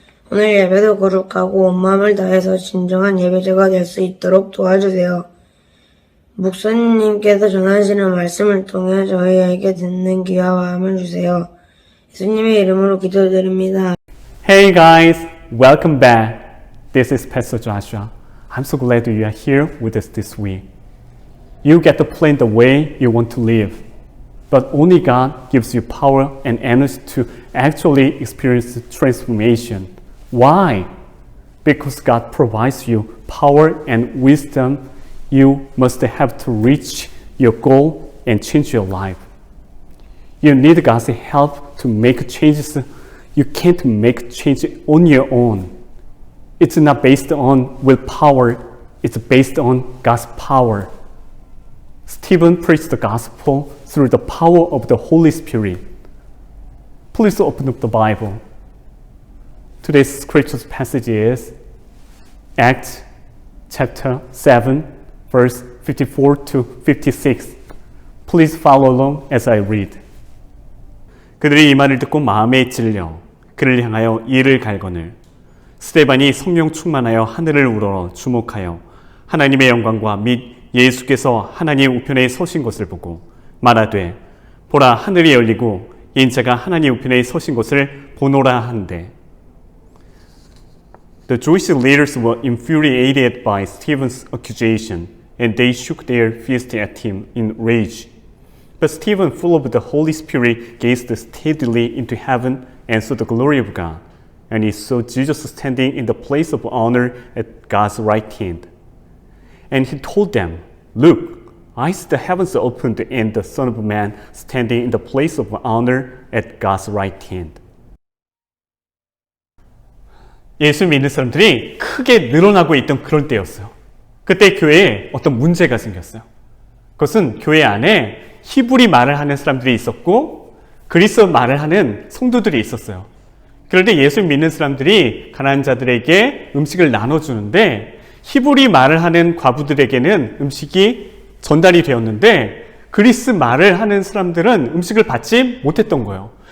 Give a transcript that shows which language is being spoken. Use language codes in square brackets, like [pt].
[ko] 오늘 예배도 거룩하고 온 마음을 다해서 진정한 예배자가 될 수 있도록 도와주세요. 목사님께서 전하시는 말씀을 통해 저희에게 듣는 귀와 마음을 주세요. 예수님의 이름으로 기도드립니다. [en] Hey guys, welcome back. This is Pastor Joshua. I'm so glad you are here with us this week. You get to plan the way you want to live, but only God gives you power and energy to actually experience transformation. Why? Because God provides you power and wisdom you must have to reach your goal and change your life. You need God's help to make changes. You can't make change on your own. It's not based on willpower. It's based on God's power. Stephen preached the gospel through the power of the Holy Spirit. Please open up the Bible. Today's scripture passage is Acts chapter 7, verse 54 to 56. Please follow along as I read. [ko] 그들이 이 말을 듣고 마음에 찔려 그를 향하여 이를 갈거늘 스데반이 성령 충만하여 하늘을 우러러 주목하여 하나님의 영광과 및 예수께서 하나님 우편에 서신 것을 보고 말하되 보라 하늘이 열리고 인자가 하나님 우편에 서신 것을 보노라 한대. [en] The Jewish leaders were infuriated by Stephen's accusation and they shook their fists at him in rage. But Stephen, full of the Holy Spirit, gazed steadily into heaven and saw the glory of God. And he saw Jesus standing in the place of honor at God's right hand. And he told them, Look, I see the heavens opened and the Son of Man standing in the place of honor at God's right hand. [ko] 예수 믿는 사람들이 크게 늘어나고 있던 그런 때였어요. 그때 교회에 어떤 문제가 생겼어요. 그것은 교회 안에 히브리 말을 하는 사람들이 있었고 그리스 말을 하는 성도들이 있었어요. 그런데 예수 믿는 사람들이 가난한 자들에게 음식을 나눠주는데 히브리 말을 하는 과부들에게는 음식이 전달이 되었는데 그리스 말을 하는 사람들은 음식을 받지 못했던 거예요.